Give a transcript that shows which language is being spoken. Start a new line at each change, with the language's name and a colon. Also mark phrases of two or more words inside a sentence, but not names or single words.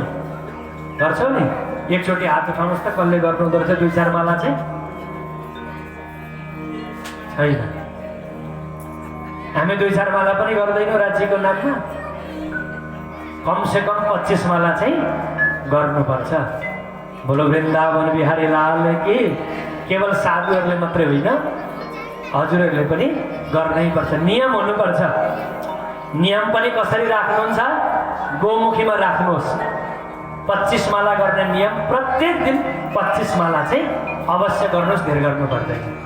Nepali: गर्छौँ नि। एकचोटि हात उठाउनुहोस् त, कसले गर्नुहुँदो रहेछ 2-4 माला चाहिँ? छैन। हामी 2-4 माला पनि गर्दैनौँ राज्यको नाममा। कमसे कम 25 माला चाहिँ गर्नुपर्छ।
Hindi: बोलो वृन्दावन बिहारी लाल की।
Nepali: केवल साधुहरूले मात्रै होइन, हजुरहरूले पनि गर्नै पर्छ। नियम हुनुपर्छ। नियम पनि कसरी राख्नुहुन्छ? गोमुखीमा राख्नुहोस्। 25 माला गर्ने नियम, प्रत्येक दिन 25 माला चाहिँ अवश्य गर्नुहोस्, धेर गर्नु पर्दैन।